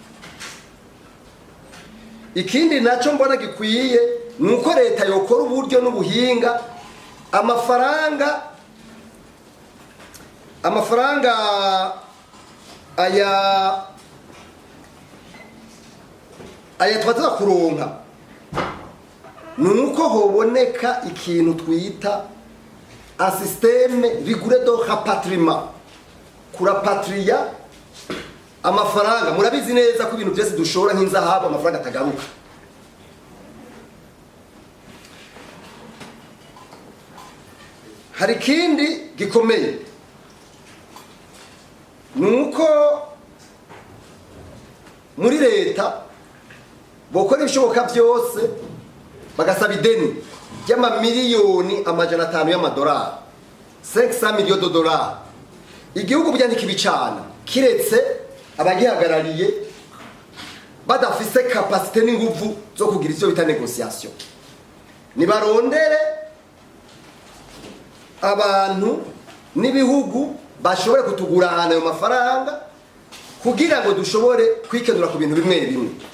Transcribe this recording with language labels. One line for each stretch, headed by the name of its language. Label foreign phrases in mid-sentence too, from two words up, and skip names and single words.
Rundi: Ikindi naco mbona gikwiye nuko leta yokora uburyo n'ubuhinga amafaranga aya twaza kuronka nuko hoboneka ikintu twita
French: un système rigoureux de rapatriement
Rundi: kurapatria amafaranga. Murabizi neza ko ibintu byose dushora nk'inzahabu amafaranga atagaruka. Hari kindi gikomeye nuko muri leta bokora ibishoboka byose bagasaba ideni y'amamiliyoni amajana 5 y'amadolari
French: 500 millions de dollars
Rundi: igihugu byandika ibicana kiretse abagihagarariye badafise capacité n'inguvu zo kugira icyo bita negotiation. Nibarondere abantu n'ibihugu bashobore kutugurana ayo mafaranga kugira ngo dushobore kwikenura ku bintu bimwe.